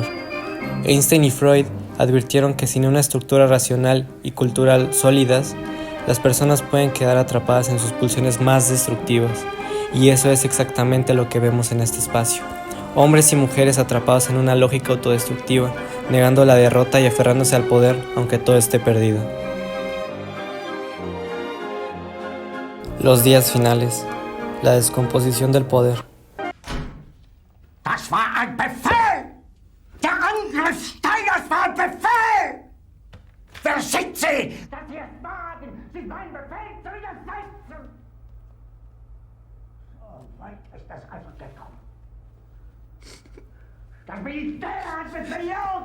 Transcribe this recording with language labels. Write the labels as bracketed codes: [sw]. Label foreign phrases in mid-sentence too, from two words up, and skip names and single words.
[es] Einstein y Freud advirtieron que sin una estructura racional y cultural sólidas, las personas pueden quedar atrapadas en sus pulsiones más destructivas, y eso es exactamente lo que vemos en este espacio. Hombres y mujeres atrapados en una lógica autodestructiva, negando la derrota y aferrándose al poder aunque todo esté perdido. Los días finales, la descomposición del poder. [de] Das war ein Befehl! Der Angriff Steiners war ein Befehl! Wer schickt Sie? Dass Sie es wagen, sich meinen Befehl zu widersetzen! weit ist das also gekommen. Das Militär hat mich belogen.